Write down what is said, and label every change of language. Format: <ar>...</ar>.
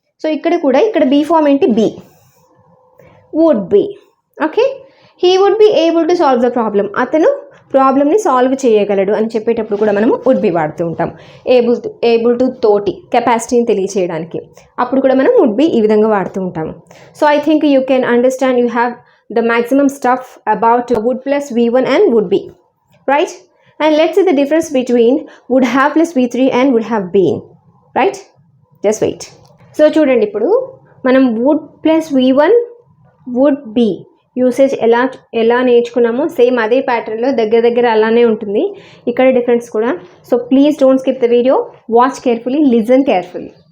<te>So ఇక్కడ be form ఏంటి, be, would be.</te> <en>okay, he would be able to solve the problem,</en> <te>అతను ప్రాబ్లమ్ని solve చేయగలడు అని చెప్పేటప్పుడు కూడా మనము వుడ్ బి వాడుతూ ఉంటాం. ఏబుల్ టు తోటి కెపాసిటీని తెలియచేయడానికి, అప్పుడు కూడా మనం వుడ్ బి ఈ విధంగా వాడుతూ ఉంటాము.</te> <en>So I think you can understand, you have the maximum stuff about would plus v1 and would be, right? And let's see the difference between would have plus v3 and would have been, right? Just wait. So</en> <te>చూడండి, ఇప్పుడు మనం</te> <en>would plus v1 would be</en> <te>usage ఎలా నేర్చుకున్నామో same అదే ప్యాటర్న్లో దగ్గర అలానే ఉంటుంది. ఇక్కడ డిఫరెన్స్ కూడా.</te> <en>So please don't skip the video, watch carefully, listen carefully.</en>